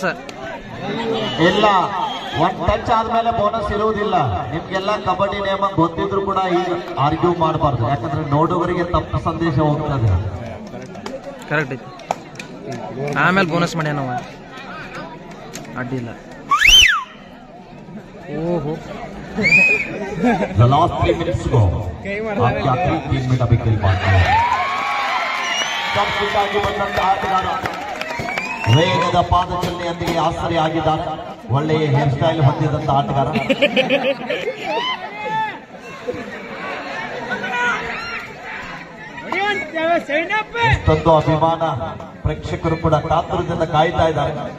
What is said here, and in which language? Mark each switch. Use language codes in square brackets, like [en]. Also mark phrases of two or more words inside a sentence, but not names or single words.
[kn] ಇಲ್ಲ, ಒಂದ್ ಟಚ್ ಆದ್ಮೇಲೆ ಬೋನಸ್ ಇರುವುದಿಲ್ಲ. ನಿಮ್ಗೆಲ್ಲ ಕಬಡ್ಡಿ ನೇಮ ಗೊತ್ತಿದ್ರು ಕೂಡ ಈಗ ಆರ್ಗ್ಯೂ ಮಾಡಬಾರ್ದು, ಯಾಕಂದ್ರೆ ನೋಡುವವರಿಗೆ ತಪ್ಪು ಸಂದೇಶ ಹೋಗ್ತದೆ. ಕರೆಕ್ಟ್ ಐತಿ. ಆಮೇಲೆ ಬೋನಸ್ ಮಾಡ್ಯ ನಾವು ಅಡ್ಡಿಲ್ಲ. ಓಹೋ [en] The last 3 minutes go. [hi] आपके आखिरी 3 मिनट अभी खेल पाते हैं. [kn] ಸಂಪೂರ್ಣವಾಗಿ ಬಂದಂತ ಆಟಗಾರ ವೇಗದ ಪಾದಚಲನೆಯೊಂದಿಗೆ ಆಸರೆ ಆಗಿದ್ದಾರೆ. ಒಳ್ಳೆಯ [en] hair style [kn] ಹೊಂದಿದಂತ ಆಟಗಾರ. ಎಷ್ಟೊಂದು ಅಭಿಮಾನ, ಪ್ರೇಕ್ಷಕರು ಕೂಡ ಕಾತುರದಿಂದ ಕಾಯ್ತಾ ಇದ್ದಾರೆ.